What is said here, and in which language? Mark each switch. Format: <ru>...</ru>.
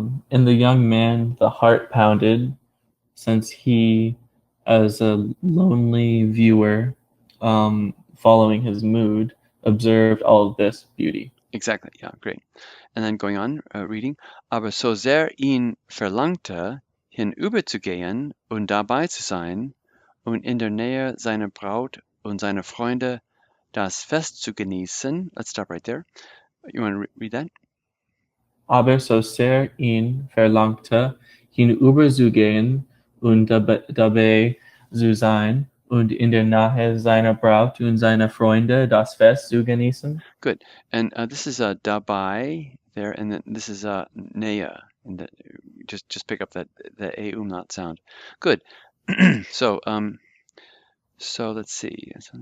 <en>In the young man, the heart pounded, since he, as a lonely viewer, following his mood, observed all of this beauty. Exactly, yeah, great. And then going on, reading.</en> <de>Aber so sehr ihn verlangte, hinüberzugehen und dabei zu sein und in der Nähe seiner Braut und seiner Freunde das Fest zu genießen.</de> <en>Let's stop right there. You want to read that?</en> <de>Aber so sehr ihn verlangte, hinüberzugehen und dabei zu sein und in der Nähe seiner Braut und seiner Freunde das Fest zu genießen.</de> <en>Good. And this is dabei there, and then this is Nähe. And just pick up that the a umlaut sound. Good. So so let's see.</en>